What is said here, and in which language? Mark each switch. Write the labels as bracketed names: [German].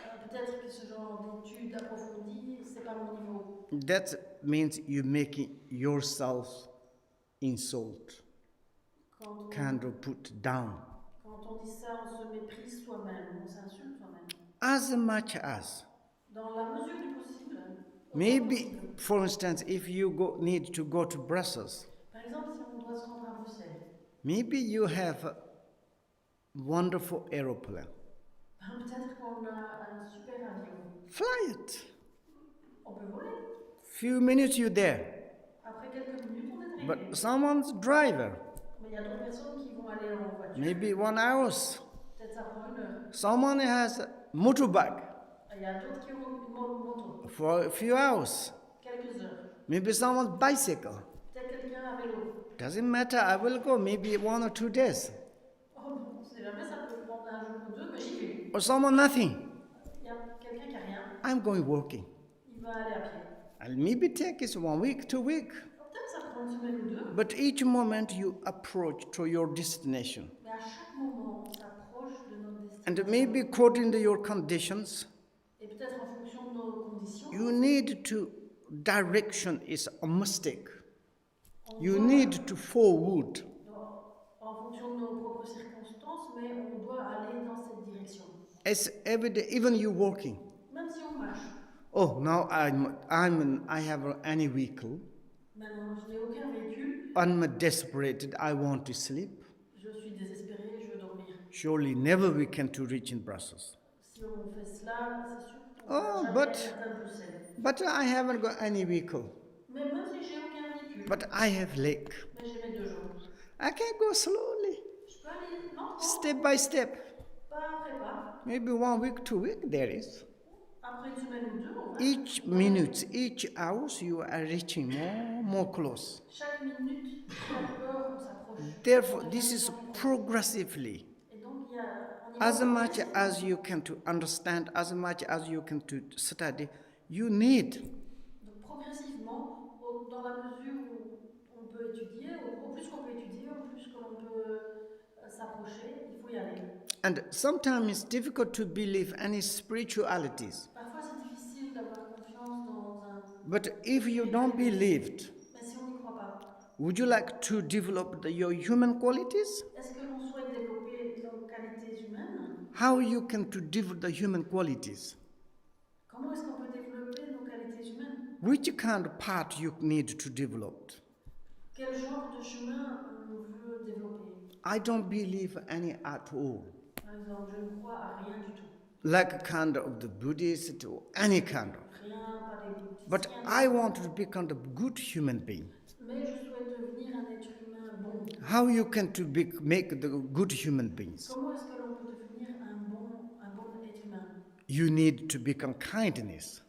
[French] Peut-être que ce genre d'études approfondies, c'est pas mon niveau. [English] That means you making yourself insult, [French] Quand [English] kind of put down. [French] on dit ça, on se méprise soi-même, on s'insulte soi-même. [English] as much as. [French] Dans la mesure du possible, autant [English] Maybe, [French] possible. [English] for instance, if you need to go to Brussels, [French] Par exemple, si on doit se rendre à Bruxelles, [English] maybe you have a wonderful aeroplane. [French] peut-être qu'on a un super avion. [English] Fly it. [French] On peut voler. [English] Few minutes you're there. [French] Après quelques minutes, on est arrivé. [English] But someone's driver, [French] Mais il y a d'autres personnes qui vont aller en voiture. [English] maybe 1 hour. [French] Peut-être ça prend 1 heure. [English] Someone has a motorbike [French] Il y a d'autres qui ont une moto. [English] for a few hours. [French] Quelques heures. [English] Maybe someone's bicycle. [French] Peut-être quelqu'un à vélo. [English] Doesn't matter, I will go, maybe 1 or 2 days. [French] Oh, bon, on sait jamais, ça peut prendre un jour ou deux, mais j'y vais. [English] Or someone nothing. [French] Il y a quelqu'un qui a rien. [English] I'm going walking. [French] Il va aller à pied. [English] I'll maybe take it 1 week, 2 weeks. [French] Peut-être ça prend 1 semaine ou 2. [English] But each moment you approach to your destination. [French] Mais à chaque moment, on s'approche de notre destination. [English] And maybe according to your conditions, [French] Et peut-être en fonction de nos conditions, [English] you need to, direction is a mistake. [French] on [English] You [French] doit- [English] need to forward. [French] en fonction de nos propres circonstances, mais on doit aller dans cette direction. [English] It's every day, even you walking. [French] Même si on marche. [English] Oh, now I have any vehicle. [French] Maintenant, je n'ai aucun véhicule. [English] I'm desperate. I want to sleep. [French] Je suis désespérée, je veux dormir. [English] Surely never we can to reach in Brussels. [French] Si on fait cela, c'est sûr qu'on [English] Oh, [French] va [English] but- [French] jamais atteindre Bruxelles. [English] But I haven't got any vehicle. [French] Mais même si j'ai aucun véhicule, [English] But I have lake. [French] mais j'ai mes 2 jours. [English] I can go slowly, [French] Je peux aller lentement, [English] step by step. [French] pas après pas. [English] Maybe 1 week, 2 weeks, there is. [French] Après 1 semaine ou 2, on va. [English] Each minute, each hours, you are reaching more close. [French] Chaque minute, chaque heure, on s'approche. [English] Therefore, [French] On [English] this [French] devient [English] is [French] de plus en plus proche. [English] progressively. [French] Et donc, il y a, on y [English] As [French] va [English] much [French] progressivement. [English] as you can to understand, as much as you can to study, you need. [French] Donc, progressivement, dans la mesure où on peut étudier, au plus qu'on peut étudier, au plus que l'on peut s'approcher, il faut y aller. [English] And sometimes it's difficult to believe any spiritualities. [French] Parfois, c'est difficile d'avoir confiance dans un... [English] But if you don't believe it, [French] Mais si on n'y croit pas, [English] would you like to develop your human qualities? [French] est-ce que l'on souhaite développer nos qualités humaines? [English] How you can to develop the human qualities? [French] Comment est-ce qu'on peut développer nos qualités humaines? [English] Which kind of part you need to develop? [French] Quel genre de chemin on veut développer? [English] I don't believe any at all. [French] Par exemple, je ne crois à rien du tout. [English] Like a kind of the Buddhist or any kind of. [French] Rien, pas des bouddhistes. [English] But I want to become a good human being. [French] Mais je souhaite devenir un être humain bon. [English] How you can to make the good human beings? [French] Comment est-ce que l'on peut devenir un bon être humain? [English] You need to become kindness.